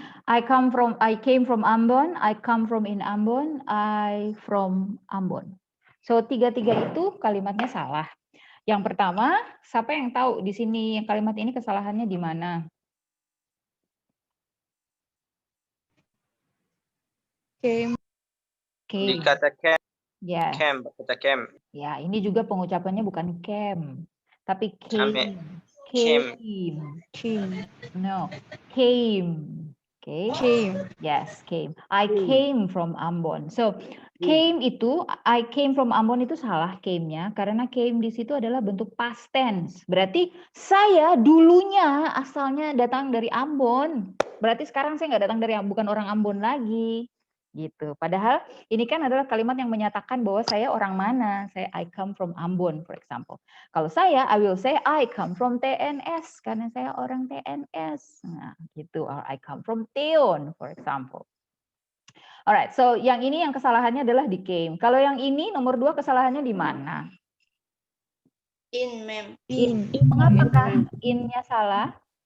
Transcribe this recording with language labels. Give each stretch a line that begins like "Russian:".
English: I came from Ambon, I come from in Ambon, I from Ambon.
Indonesian: So, 3-3 itu kalimatnya salah. Yang pertama, siapa yang tahu di sini yang kalimat ini kesalahannya di mana?
English: Came.
Indonesian: Di kata camp.
English: Yes.
Indonesian: Camp, kata camp. Ya, ini juga pengucapannya bukan came, tapi Ame.
English: came. No, came. Okay. Came. Yes, came. I came from Ambon. So, came itu, I came from Ambon
Indonesian: itu salah came-nya, karena came di situ adalah bentuk past tense. Berarti saya dulunya asalnya datang dari Ambon. Berarti sekarang saya nggak datang dari, bukan orang Ambon lagi. Gitu. Padahal ini kan adalah kalimat yang menyatakan bahwa saya orang mana.
English: Saya I come from Ambon, for example.
Indonesian: Kalau saya,
English: I will say I come from TNS
Indonesian: karena saya orang TNS. Nah, gitu.
English: Or I come from Teon, for example.
Indonesian: Alright, so yang ini yang kesalahannya adalah di came. Kalau yang ini nomor 2 kesalahannya di mana?
English: In, ma'am. In.
Indonesian: Mengapakah in-nya salah?